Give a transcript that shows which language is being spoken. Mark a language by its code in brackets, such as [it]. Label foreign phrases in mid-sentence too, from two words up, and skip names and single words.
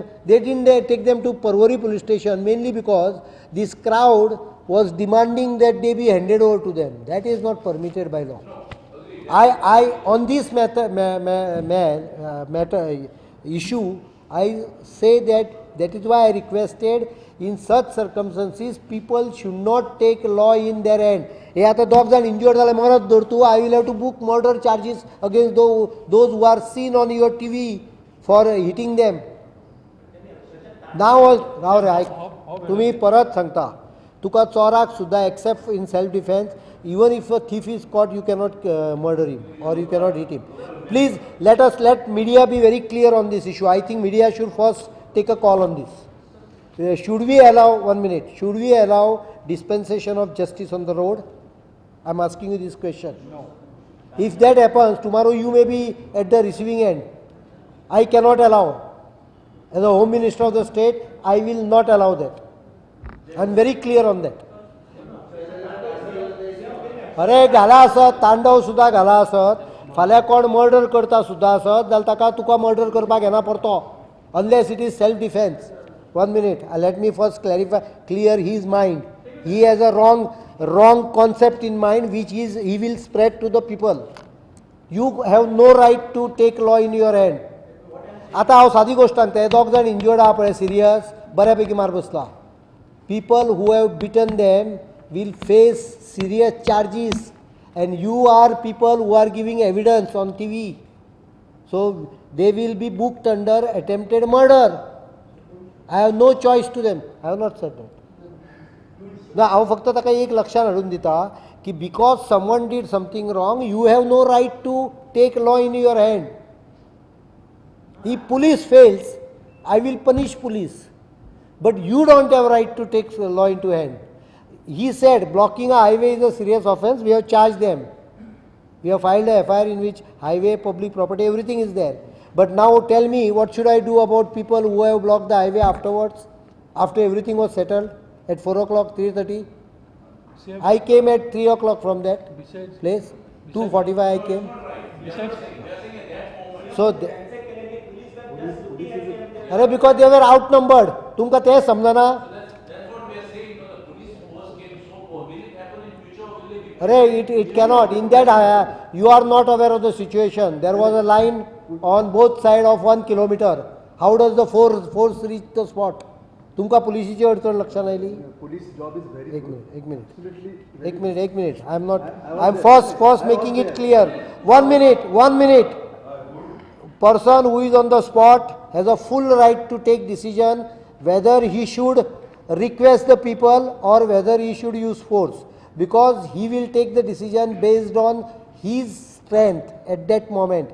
[en] They didn't take them to Parwari police station mainly because this crowd was demanding that they be handed over to them. That is not permitted by law. I on this matter issue, I say that is why I requested in such circumstances people should not take law in their hand. [kok] हे आता दोग जाण injured जाले मरत धरतू. [en] I will have to book murder charges against those who are seen on your TV for hitting them. Now [kok] राव रे तुम्ही परत सांगता तुका चोराक सुद्धा [en] except in self defense, even if a thief is caught, you cannot murder him or you cannot hit him. Please let media be very clear on this issue. I think media should first take a call on this. Should we allow dispensation of justice on the road? I am asking you this question. No. If that happens, tomorrow you may be at the receiving end. I cannot allow. As a Home Minister of the state, I will not allow that. I am very clear on that. [kok] अरे घाला आसत तांडव सुद्धा घाला आसत फाल्यां कोण मर्डर करता सुद्धा आसत जाल्यार ताका तुका मर्डर करपाक येना परतो [en] unless it is self defense. 1 minute, let me first clear his mind. He has a wrong concept in mind which he will spread to the people. You have no right to take law in your hand. [kok] आता हांव सादी गोश्ट सांगता. हे दोग जाण इंज्युर्ड आहा पळय सिरियस बऱ्यापैकी मार बसला. [en] People who have beaten them will face serious charges, and you are people who are giving evidence on TV. So they will be booked under attempted murder. I have no choice to them. I have not said that. [kok] ना हांव फक्त ताका एक लक्षात हाडून दिता की [en] because someone did something wrong, you have no right to take law in your hand. If police fails, I will punish police. But you don't have right to take law into hand. He said blocking a highway is a serious offence. We have charged them. We have filed a FIR in which highway, public property, everything is there. But now tell me, what should I do about people who have blocked the highway afterwards, after everything was settled at 4 o'clock, 3:30? I came at 3 o'clock from that place. 2:45 I came. So, because they were outnumbered. [kok] तुमका ते समजना? [en] That's what we are saying. The police force came so poor. Will it happen in future or will they be? It cannot. In that, you are not aware of the situation. There was a line on both sides of 1 kilometer. How does the force reach the spot? [kok] तुमका पोलिसीची अडचण लक्षात आयली? [en] Police job is very [kok] एक minute. [en] I am first making it clear. 1 minute. Person who is on the spot has a full right to take decision whether he should request the people or whether he should use force, because he will take the decision based on his strength at that moment.